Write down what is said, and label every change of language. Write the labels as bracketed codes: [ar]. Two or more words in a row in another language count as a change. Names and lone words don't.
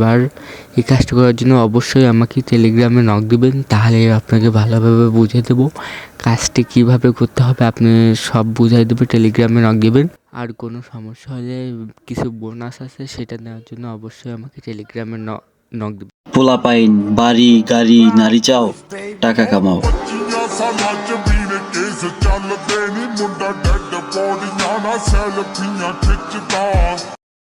[bn] আর এই কাজটি করার জন্য অবশ্যই আমাকে টেলিগ্রামে নক দিবেন, তাহলে আপনাকে ভালোভাবে বুঝিয়ে দেবো কাজটি কীভাবে করতে হবে। আপনি সব বুঝাই দেবে, টেলিগ্রামে নক দিবেন। আর কোনো সমস্যা হলে কিছু বোনাস আছে, সেটা নেওয়ার জন্য অবশ্যই আমাকে টেলিগ্রামে নক দিবেন। পোলাপাইন, বাড়ি, গাড়ি, নারী চাও, টাকা কামাও। [pa] ਚੱਲਦੇ ਨੀ ਮੁੰਡਾ ਡੈਡ ਬੋਡੀਆਂ ਨਾਲ ਸੈਲਫੀਆਂ ਖਿੱਚਦਾ